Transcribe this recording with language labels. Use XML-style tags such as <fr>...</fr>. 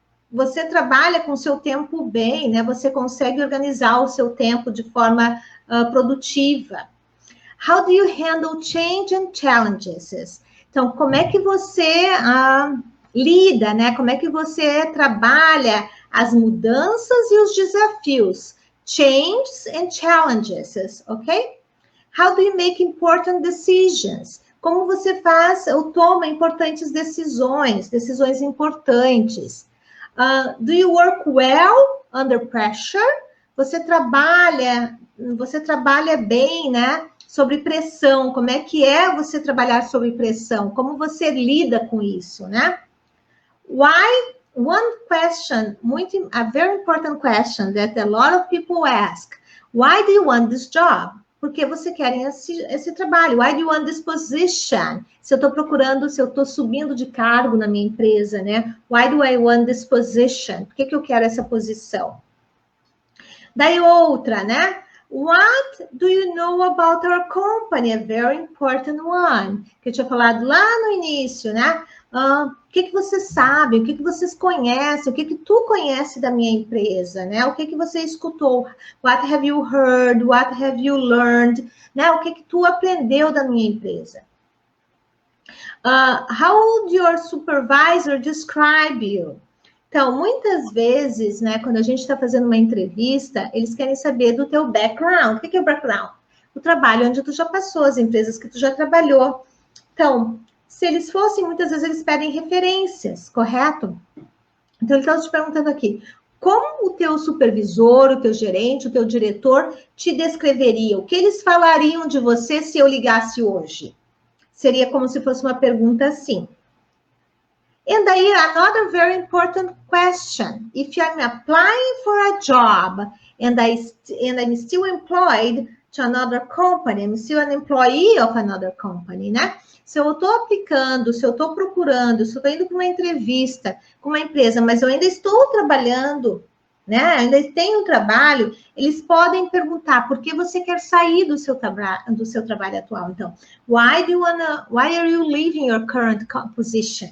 <pt>Você trabalha com o seu tempo bem, né? Você consegue organizar o seu tempo de forma produtiva.</pt> <en>How do you handle change and challenges?</en> <pt>Então, como é que você lida, né? Como é que você trabalha as mudanças e os desafios?</pt> <en>Changes and challenges, ok? How do you make important decisions?</en> <pt>Como você faz ou toma importantes decisões importantes?</pt> <en>Do you work well under pressure?</en> <pt>Você trabalha bem, né? Sobre pressão. Como é que é você trabalhar sob pressão? Como você lida com isso, né?</pt> <en>Why? One question, a very important question that a lot of people ask. Why do you want this job?</en> <pt>Por que você quer esse trabalho?</pt> <en>Why do you want this position?</en> <pt>Se eu estou procurando, se eu estou subindo de cargo na minha empresa, né?</pt> <en>Why do I want this position?</en> <pt>Por que eu quero essa posição? Daí outra, né?</pt> <en>What do you know about our company? A very important one.</en> <pt>Que eu tinha falado lá no início, né? O que você sabe? O que vocês conhecem? O que tu conhece da minha empresa, né? O que você escutou?</pt> <en>What have you heard? What have you learned? Né?</en> <pt>O que tu aprendeu da minha empresa?</pt> <en>How would your supervisor describe you?</en> <pt>Então, muitas vezes, né, quando a gente está fazendo uma entrevista, eles querem saber do teu background. O que é o background? O trabalho onde tu já passou, as empresas que tu já trabalhou. Então, se eles fossem, muitas vezes eles pedem referências, correto? Então, ele está te perguntando aqui, como o teu supervisor, o teu gerente, o teu diretor te descreveria? O que eles falariam de você se eu ligasse hoje? Seria como se fosse uma pergunta assim.</pt> <en>And aí, another very important question. If I'm applying for a job and I'm still employed to another company, I'm still an employee of another company, né?</en> <pt>Se eu estou aplicando, se eu estou procurando, se eu estou indo para uma entrevista com uma empresa, mas eu ainda estou trabalhando, né? Ainda tem um trabalho, eles podem perguntar por que você quer sair do seu trabalho atual.</pt> <en>Então, why are you leaving your current position?</en>